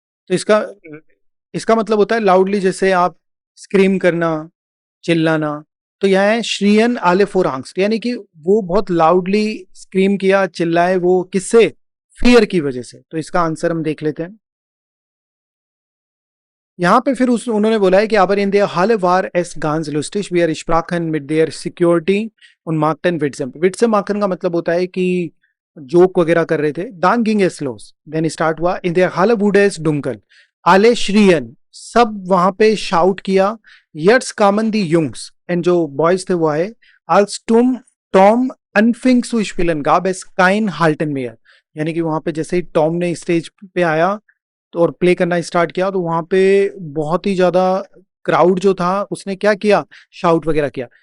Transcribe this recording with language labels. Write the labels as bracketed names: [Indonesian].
[Hindi] तो इसका इसका मतलब होता है लाउडली, जैसे आप स्क्रीम करना, चिल्लाना। तो यह है श्रियन आले फोर आंग्स्ट, यानी कि वो बहुत लाउडली स्क्रीम किया, चिल्लाए, वो किससे, फियर की वजह से। तो इसका आंसर हम देख लेते हैं। यहाँ पे फिर उन्होंने बोला है कि [German] aber in der Halle war es ganz lustig, wir sprachen mit der Security und machten Witze। [Hindi] Witze machen का मतलब होता है कि जोक वगैरह कर रहे थे। [German] Dann ging es los, then [Hindi] start हुआ। [German] in der Halle wurde es dunkel, alle schrien, [Hindi] सब वहां पे शाउट किया। [German] jetzt kamen die Jungs, [Hindi] and जो बॉयज थे वो आए। [German] als Tom anfing zu spielen gab es kein Halten mehr, [Hindi] यानी कि वहां पे जैसे ही टॉम ने स्टेज पे आया तो और प्ले करना स्टार्ट किया तो वहां पे बहुत ही ज्यादा क्राउड जो था उसने क्या किया, शाउट वगैरह किया।